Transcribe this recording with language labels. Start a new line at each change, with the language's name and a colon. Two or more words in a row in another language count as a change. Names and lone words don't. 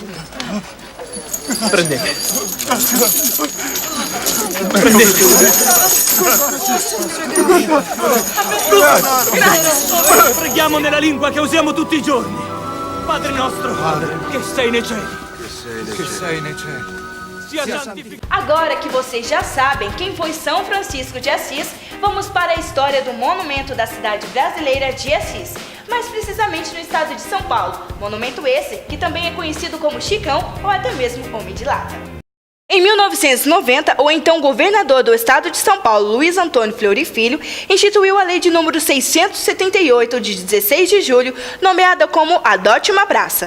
Italian: Prendete. Prendete. Grazie. Preghiamo nella lingua che usiamo tutti i giorni. Padre nostro, che sei nei cieli. Que sei nei cieli. Sia santificato.
Portuguese: Agora que vocês já sabem quem foi São Francisco de Assis, vamos para a história do monumento da cidade brasileira de Assis, mais precisamente no estado de São Paulo. Monumento esse que também é conhecido como Chicão ou até mesmo Homem de Lata. Em 1990, o então governador do estado de São Paulo, Luiz Antônio Fleury Filho, instituiu a lei de número 678 de 16 de julho, nomeada como Adote uma Praça.